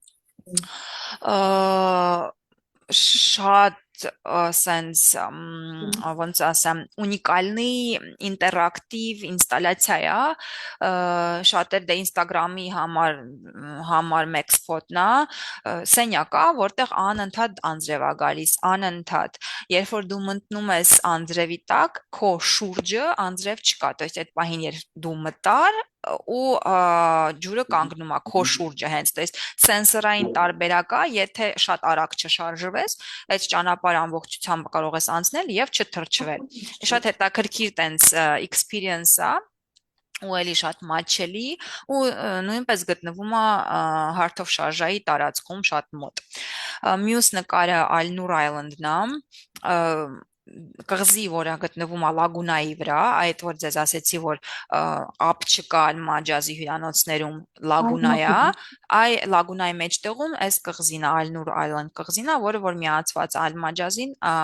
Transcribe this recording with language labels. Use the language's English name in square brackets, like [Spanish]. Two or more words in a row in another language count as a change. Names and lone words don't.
[Armenian] շատ sense ոնց ասեմ ունիկալնի ինտերակտիվ ինստալացիա է շատեր դե Instagram-ի համար մեկ սփոթն է սենյակ է որտեղ անընդհատ անձրև է գալիս անընդհատ երբ որ դու մտնում ես անձրևի տակ քո շուրջը անձրև չկա [Russian] то есть [Armenian] այդ պահին երբ դու մտար ու ջուրը կանգնում է քո շուրջը հենց [Russian] то есть [Armenian] սենսորային տարբերակ է եթե շատ արագ չշարժվես այդ ճանապարհը ամբողջությամբ կարող ես անցնել եւ չթրջվել շատ հետաքրքիր տենց experience է ու էլի շատ մատչելի ու նույնպես գտնվում է Heart of Sharjah-ի տարածքում շատ մոտ մյուս նկարը Al-Nur Island-ն է կղզի, որը գտնվում է Լագունայի վրա, այդ որ ձեզ ասեցի, որ ապ չկա Ալմաջազի հյուրանոցներում Լագունա է, այ Լագունայի մեջտեղում այս կղզին է, Al-Nur Island կղզին է, որը որ միացված Ալմաջազին